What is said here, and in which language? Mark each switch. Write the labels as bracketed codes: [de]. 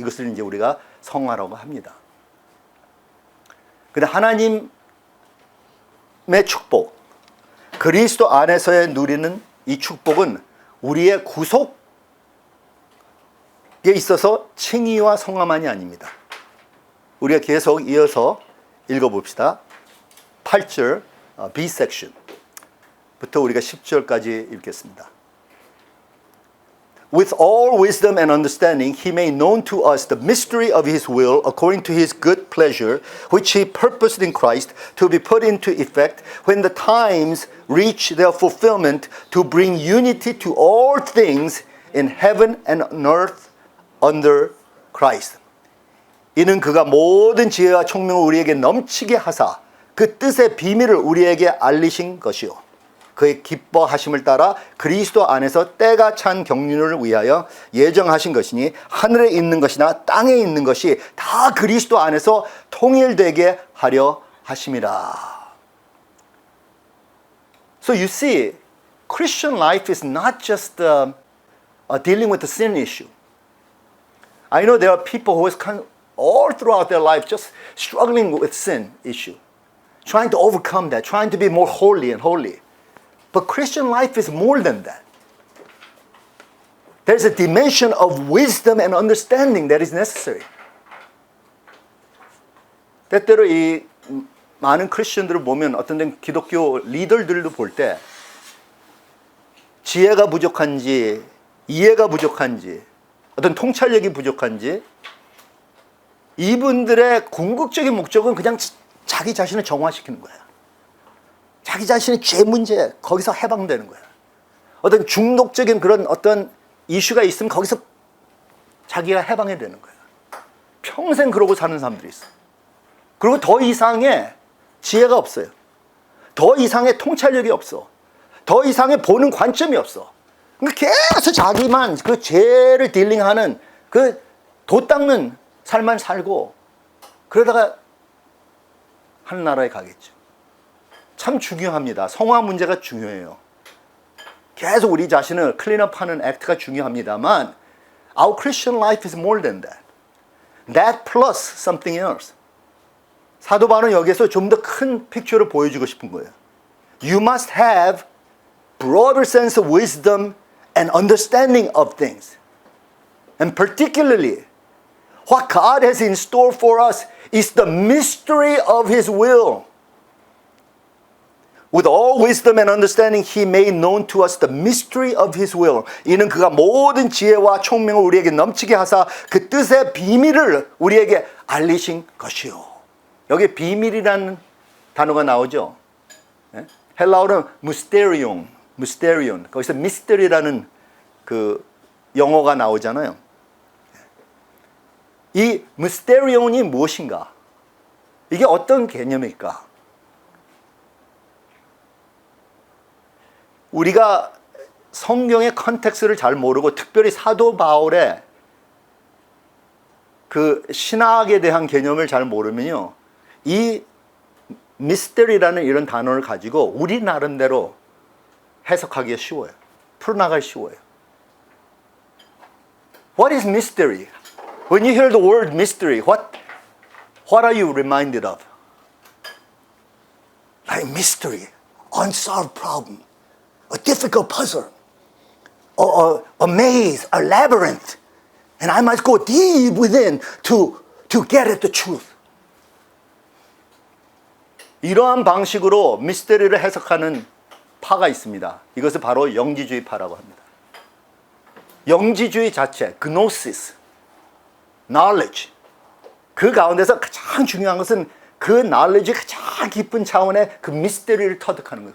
[ko] 이것을 이제 우리가 성화라고 합니다. 근데 하나님의 축복, 그리스도 안에서의 누리는 이 축복은 우리의 구속에 있어서 칭의와 성화만이 아닙니다. 우리가 계속 이어서 읽어봅시다. 8절 B 섹션부터 우리가 10절까지 읽겠습니다. [en] with all wisdom and understanding, he made known to us the mystery of his will according to his good pleasure, which he purposed in Christ to be put into effect when the times reach their fulfillment, to bring unity to all things in heaven and on earth under Christ. [ko] 이는 그가 모든 지혜와 총명을 우리에게 넘치게 하사 그 뜻의 비밀을 우리에게 알리신 것이요. 그의 기뻐하심을 따라 그리스도 안에서 때가 찬 경륜을 위하여 예정하신 것이니 하늘에 있는 것이나 땅에 있는 것이 다 그리스도 안에서 통일되게 하려 하심이라. [en] So you see, Christian life is not just dealing with the sin issue. I know there are people who is all throughout their life just struggling with sin issue, trying to overcome that, trying to be more holy and holy. But Christian life is more than that. There's a dimension of wisdom and understanding that is necessary. [ko] 때때로 이 많은 크리스천들을 보면 어떤 데는 기독교 리더들도 볼 때 지혜가 부족한지 이해가 부족한지 어떤 통찰력이 부족한지 이분들의 궁극적인 목적은 그냥 자기 자신을 정화시키는 거야. 자기 자신의 죄 문제 거기서 해방되는 거야. 어떤 중독적인 그런 어떤 이슈가 있으면 거기서 자기가 해방해야 되는 거야. 평생 그러고 사는 사람들이 있어. 그리고 더 이상의 지혜가 없어요. 더 이상의 통찰력이 없어. 더 이상의 보는 관점이 없어. 그러니까 계속 자기만 그 죄를 딜링하는 그 도 닦는 삶만 살고 그러다가 하늘나라에 가겠죠. 참 중요합니다. 성화 문제가 중요해요. 계속 우리 자신을 클린업하는 액트가 중요합니다만 [en] our Christian life is more than that. That plus something else. [ko] 사도 바울은 여기서 좀 더 큰 픽처를 보여주고 싶은 거예요. [en] You must have broader sense of wisdom and understanding of things. And particularly, what God has in store for us is the mystery of His will. With all wisdom and understanding, He made known to us the mystery of His will. [ko] 이는 그가 모든 지혜와 총명을 우리에게 넘치게 하사 그 뜻의 비밀을 우리에게 알리신 것이요. 여기 비밀이라는 단어가 나오죠. 헬라어는 mysterion. 거기서 mystery라는 그 영어가 나오잖아요. 이 mysterion이 무엇인가? 이게 어떤 개념일까? 우리가 성경의 컨텍스트를 잘 모르고 특별히 사도 바울의 그 신학에 대한 개념을 잘 모르면요. 이 미스터리라는 이런 단어를 가지고 우리 나름대로 해석하기가 쉬워요. 풀어나가기 쉬워요. [en] What is mystery? When you hear the word mystery, what are you reminded of? Like mystery, unsolved problem. A difficult puzzle, a maze, a labyrinth, and I must go deep within to get at the truth. [ko] 이러한 방식으로 미스터리를 해석하는 파가 있습니다. 이것을 바로 영지주의파라고 합니다. 영지주의 자체, gnosis, knowledge. 그 가운데서 가장 중요한 것은 그 knowledge의 가장 깊은 차원의 그 미스터리를 터득하는 거예요.